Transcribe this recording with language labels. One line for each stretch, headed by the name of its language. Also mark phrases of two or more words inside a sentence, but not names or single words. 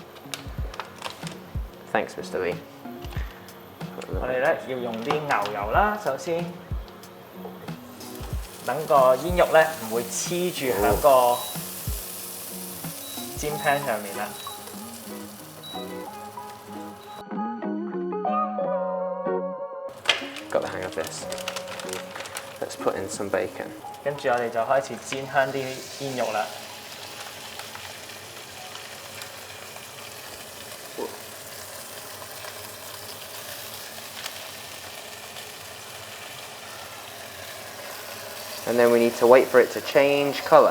English: Thanks, Mr. Lee.
Cantonese: 我哋咧要用啲牛油啦，首先等個煙肉咧唔會黐住喺個煎 pan 上面啦。
English: Got the hang of this. Let's put in some bacon.
Cantonese: 跟住我哋就開始煎香啲煙肉啦。
English: And then we need to wait for it to change colour.